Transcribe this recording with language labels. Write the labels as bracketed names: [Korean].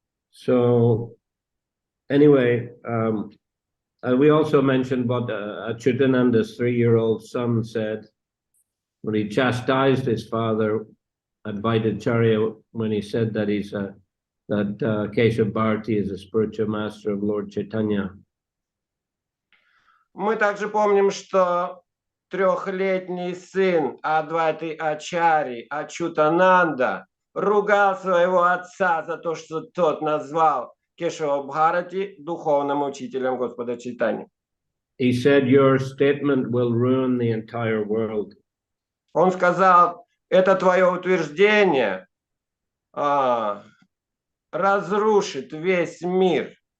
[English] So anyway, we also mentioned what Achyutananda's 3-year-old son said when he chastised his father, Advaitacharya, when he said that that Keshav Bharati is a spiritual master of Lord Chaitanya. [Russian] Мы также помним, что 3-летний сын Адвайты Ачари, Ачютананда, ругал своего отца за то, что тот назвал Кешава Бхарати духовным учителем Господа Чайтаньи. [English] He said, your statement will ruin the entire world. [Russian] Он сказал, это твое утверждение разрушит весь мир.